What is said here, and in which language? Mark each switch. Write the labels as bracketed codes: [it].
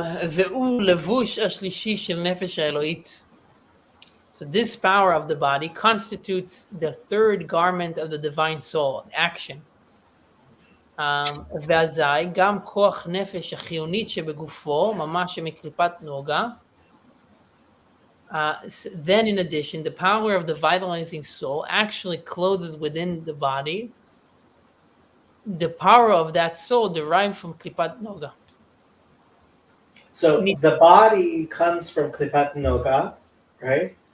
[he] והוא לבוש השלישי של נפש האלוהית. [en] So this power of the body constitutes the third garment of the divine soul, action. [he] ואזי גם כוח נפש החיונית שבגופו, ממש מקליפת נוגה. [en] Then in addition, the power of the vitalizing soul actually clothed within the body, the power of that soul derived from klipat noga. So the body comes from klipat noga, right?